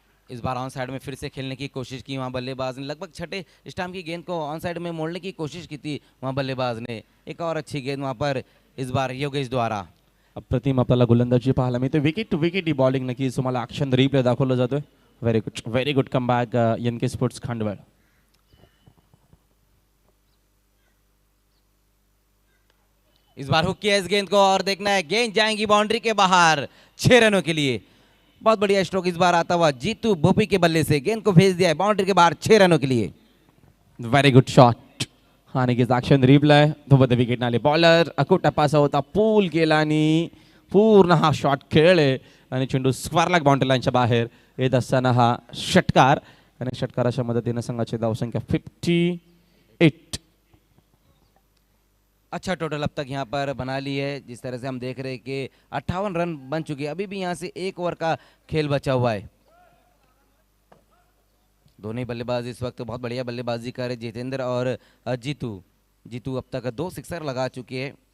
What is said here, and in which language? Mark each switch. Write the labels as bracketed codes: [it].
[hi] इस बार on side में फिर से खेलने की कोशिश की वहां बल्लेबाज ने, लगभग छठे स्टंप की गेंद को ऑन साइड में मोड़ने की कोशिश की थी वहां बल्लेबाज ने। एक और अच्छी गेंद वहां पर इस बार योगेश द्वारा। [mr] अप्रतिम आपल्याला गोलंदाजी पाहायला मिळते। Wicket to wicket he bowling नक्कीच तुम्हाला ॲक्शन रिप्ले दाखवलं जातोय। [en] Very good comeback NK sports Khandwal. [hi] इस बार हुक किया इस गेंद को और देखना है गेंद जाएंगी बाउंड्री के बाहर 6 रनों के लिए। बहुत बढ़िया स्ट्रोक इस बार आता हुआ जीतू भोपी के बल्ले से, गेंद को भेज दिया है बाउंड्री के बाहर 6 रनों के लिए। [en] very good shot [mr] आणि की ॲक्शन रिप्ले सोबत विकेट आले। बॉलर अकुट टपासा होता, पूल केला आणि पूर्ण हा शॉट खेळले आणि चेंडू स्क्वेअर लेग बाउंड्री लाईनच्या बाहेर येत असताना हा षटकार आणि षटकाराच्या मदतीने संघाची धावसंख्या 58। [hi] अच्छा टोटल अब तक यहाँ पर बना ली है। जिस तरह से हम देख रहे हैं कि 58 रन बन चुके हैं, अभी भी यहाँ से 1 ओवर का खेल बचा हुआ है। दोनों ही बल्लेबाज इस वक्त बहुत बढ़िया बल्लेबाजी कर रहे, जितेंद्र और जीतू। जीतू अब तक 2 सिक्सर लगा चुके हैं।